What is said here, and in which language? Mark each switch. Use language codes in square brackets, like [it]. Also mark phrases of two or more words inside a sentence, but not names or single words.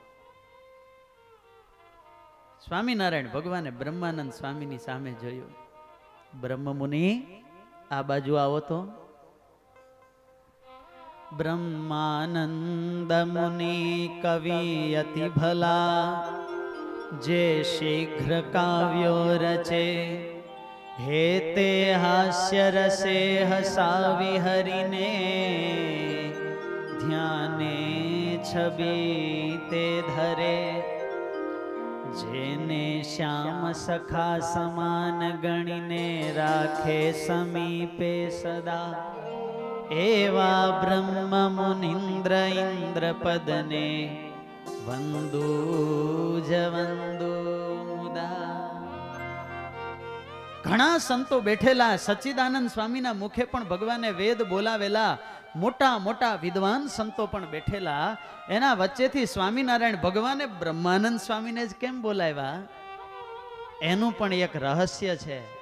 [gu] સ્વામિનારાયણ ભગવાને બ્રહ્માનંદ સ્વામીની સામે જોયું. બ્રહ્મ મુનિ આ બાજુ આવો તો. બ્રહ્માનંદ મુનિ કવિ અતિ ભલા જે શીઘ્ર કાવ્યો રચે હેતે હાસ્ય રસે હસાવી હરિને ધ્યાને છવિ તે ધરે જેને શ્યામ સખા સમાન ગણિને રાખે સમીપે સદા એવા બ્રહ્મ મુનિંદ્ર ઇંદ્ર પદને વંદૂ જવંદૂ મુદા. ઘણા સંતો બેઠેલા સચ્ચિદાનંદ સ્વામીના મુખે પણ ભગવાને વેદ બોલાવેલા મોટા મોટા વિદ્વાન સંતો પણ બેઠેલા. એના વચ્ચેથી સ્વામિનારાયણ ભગવાને બ્રહ્માનંદ સ્વામીને જ કેમ બોલાવ્યા એનું પણ એક રહસ્ય છે.